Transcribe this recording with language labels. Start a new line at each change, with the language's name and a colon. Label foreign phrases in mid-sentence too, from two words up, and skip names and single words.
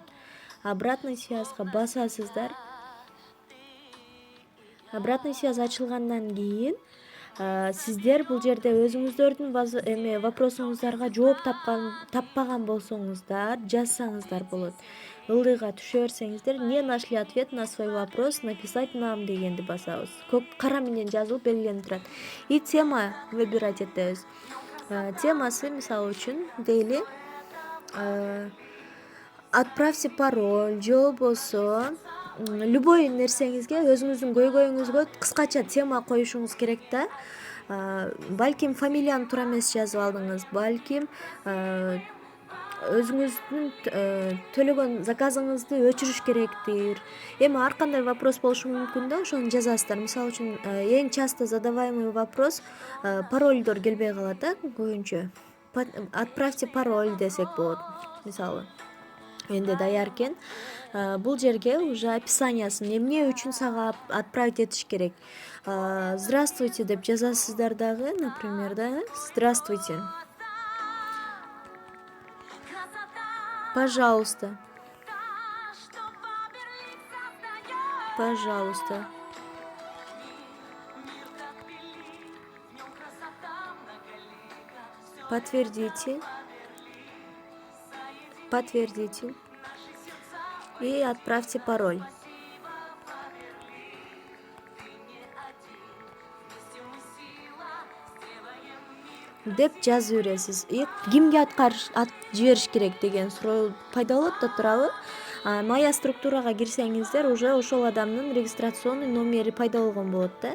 Russian: Обратный связьга
Kyrgyz: басасыздар.
Russian: Обратный связь
Kyrgyz: ачылгандан кийин сиздер бул жерде өзүңүздөрдүн вопросуңуздарга жооп таппаган болсоңуздар жазсаңыздар болот. Ылдыйга түшө берсеңиздер,
Russian: не нашли ответ на свой вопрос, написать нам
Kyrgyz: дегенди басабыз. Кара менен жазылып белгиленип турат.
Russian: И тема выбирать этебиз.
Kyrgyz: Темасы мисалы үчүн дейли
Russian: отправьте пароль
Kyrgyz: же болбосо любой нерсеңизге, өзүңүздүн көйгөйүңүзгө кыскача тема коюшуңуз керек да. Балким фамилияны туура эмес жазып алдыңыз, балким өзүңүздүн төлөгөн заказыңызды өчүрүш керектир. Эми ар кандай вопрос болушу мүмкүн да, ошону жазасыздар. Мисалы үчүн эң
Russian: часто задаваемый вопрос
Kyrgyz: парольдор келбей калат да көбүнчө.
Russian: Отправьте пароль
Kyrgyz: десек болот, мисалы. Энди даяр экен. Бул жерге уже описаниясын эмне үчүн сага отправить этиш керек. Здравствуйте деп жазасыздар дагы,
Russian: например, да. Здравствуйте. Пожалуйста. Пожалуйста. Подтвердите. Подтвердите. И отправьте пароль.
Kyrgyz: Деп жазып бересиз. Кимге жибериш керек деген суроо пайда болот да турабы? Моя структурага кирсеңиздер, уже ошол адамдын
Russian: регистрационный номери
Kyrgyz: пайда болгон болот да.